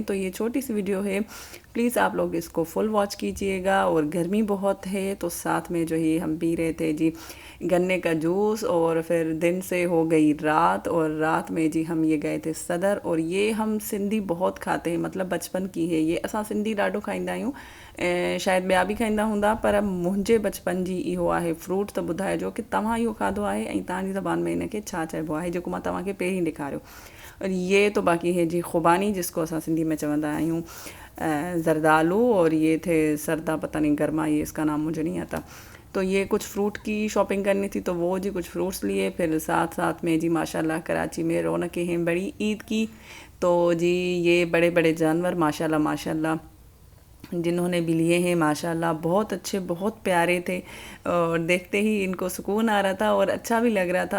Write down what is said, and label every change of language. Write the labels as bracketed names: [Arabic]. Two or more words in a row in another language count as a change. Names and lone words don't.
[Urdu] تو یہ چھوٹی سی ویڈیو ہے، پلیز آپ لوگ اس کو [English] full watch [Urdu] کیجیے گا. اور گرمی بہت ہے، تو ساتھ میں جو ہے ہم پی رہے تھے جی گنے کا جوس، اور پھر دن سے ہو گئی رات، اور رات میں جی ہم یہ گئے تھے صدر. اور یہ ہم سندھی بہت کھاتے ہیں، مطلب بچپن کی ہے یہ, [Sindhi] असां सिंधी ॾाढो खाईंदा आहियूं। शायदि ॿिया बि खाईंदा हूंदा, पर मुंहिंजे बचपन जी इहो आहे फ्रूट। त ॿुधाइजो कि तव्हां इहो खाधो आहे ऐं तव्हांजी ज़बान में इनखे छा चइबो आहे, जेको मां तव्हांखे पहिरीं ॾेखारियो। [Urdu] اور یہ تو باقی ہے جی خوبانی، جس کو [Sindhi] असां सिंधी में चवंदा आहियूं [Urdu] जरदालू, اور یہ تھے سردا، پتا نہیں گرما، یہ اس کا نام مجھے نہیں آتا. تو یہ کچھ فروٹ کی شاپنگ کرنی تھی، تو وہ جی کچھ فروٹس لیے. پھر ساتھ ساتھ میں جی ماشاءاللہ کراچی میں رونقیں ہیں بڑی عید کی. تو جی یہ بڑے بڑے جانور ماشاءاللہ ماشاءاللہ جنہوں نے بھی لیے ہیں ماشاءاللہ بہت اچھے، بہت پیارے تھے، اور دیکھتے ہی ان کو سکون آ رہا تھا اور اچھا بھی لگ رہا تھا.